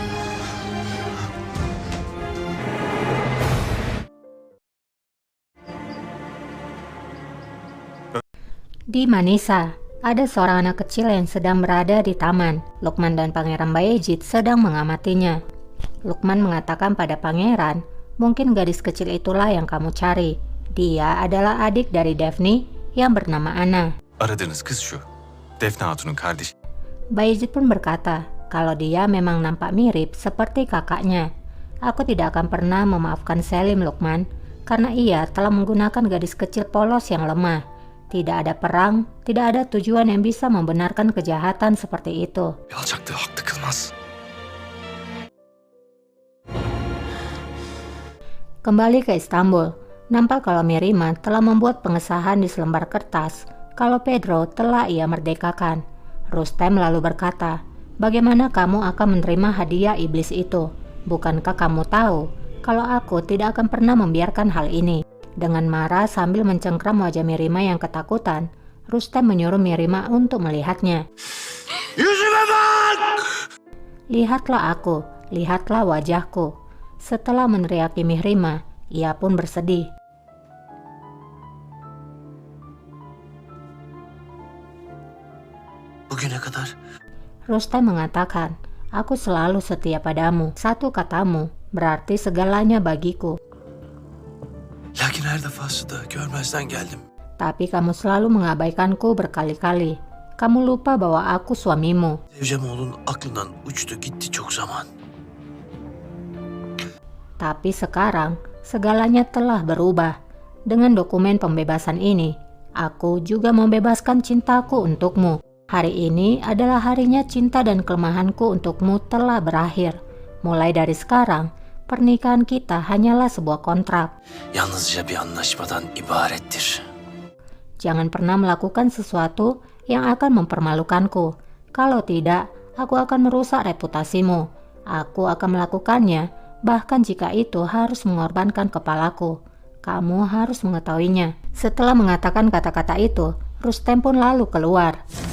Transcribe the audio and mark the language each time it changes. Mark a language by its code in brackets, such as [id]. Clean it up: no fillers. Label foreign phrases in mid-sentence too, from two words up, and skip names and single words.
[id] Di Manisa, ada seorang anak kecil yang sedang berada di taman. Lukman dan Pangeran Bayezid sedang mengamatinya. Lukman mengatakan pada Pangeran, mungkin gadis kecil itulah yang kamu cari. Dia adalah adik dari Daphne yang bernama Anna. [tr] Aradığınız kız şu. Defne Hatun'un kardeşi. [id] Bayezid pun berkata, kalau dia memang nampak mirip seperti kakaknya. Aku tidak akan pernah memaafkan Selim, Lukman, karena ia telah menggunakan gadis kecil polos yang lemah. Tidak ada perang, tidak ada tujuan yang bisa membenarkan kejahatan seperti itu. [tr] Alçaklığı haklı kılmaz. [id] Kembali ke Istanbul, nampak kalau Mirima telah membuat pengesahan di selembar kertas kalau Pedro telah ia merdekakan. Rustem lalu berkata, bagaimana kamu akan menerima hadiah iblis itu? Bukankah kamu tahu kalau aku tidak akan pernah membiarkan hal ini? Dengan marah sambil mencengkram wajah Mirima yang ketakutan, Rustem menyuruh Mirima untuk melihatnya. Lihatlah aku, lihatlah wajahku. Setelah meneriaki Mirima, ia pun bersedih. [tr] Bugüne kadar [id] Rustem mengatakan, aku selalu setia padamu. Satu katamu berarti segalanya bagiku. [tr] lakin her defasında görmezden geldim. [id] Tapi kamu selalu mengabaikanku berkali-kali. Kamu lupa bahwa aku suamimu. [tr] Sevcemoğlu'nun aklından uçtu gitti çok zaman. [id] Tapi sekarang, segalanya telah berubah. Dengan dokumen pembebasan ini, aku juga membebaskan cintaku untukmu. Hari ini adalah harinya cinta dan kelemahanku untukmu telah berakhir. Mulai dari sekarang, pernikahan kita hanyalah sebuah kontrak. [tr] Yalnızca bir anlaşmadan ibarettir. [id] Jangan pernah melakukan sesuatu yang akan mempermalukanku. Kalau tidak, aku akan merusak reputasimu. Aku akan melakukannya, bahkan jika itu harus mengorbankan kepalaku. Kamu harus mengetahuinya. Setelah mengatakan kata-kata itu, Rustem pun lalu keluar.